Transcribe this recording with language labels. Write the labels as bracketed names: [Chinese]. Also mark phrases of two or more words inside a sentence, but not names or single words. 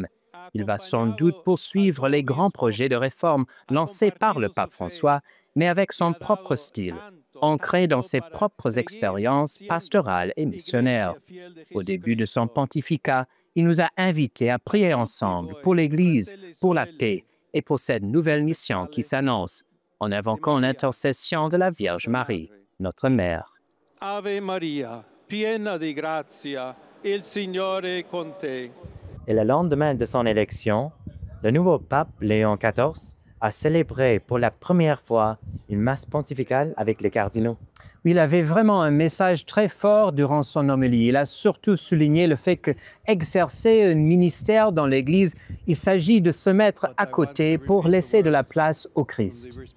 [French] Il va sans doute poursuivre les grands projets de réforme lancés par le pape François, mais avec son propre style, ancré dans ses propres expériences pastorales et missionnaires. Au début de son pontificat, il nous a invités à prier ensemble pour l'Église, pour la paix et pour cette nouvelle mission qui s'annonce, en invoquant l'intercession de la Vierge Marie, notre Mère. [Italian] Ave Maria, piena di grazia, il Signore è con te. [French] Et le lendemain de son élection, le nouveau pape Léon XIV a célébré pour la première fois une messe pontificale avec les cardinaux. Il avait vraiment un message très fort durant son homélie. Il a surtout souligné le fait qu'exercer un ministère dans l'Église, il s'agit de se mettre à côté pour laisser de la place au Christ.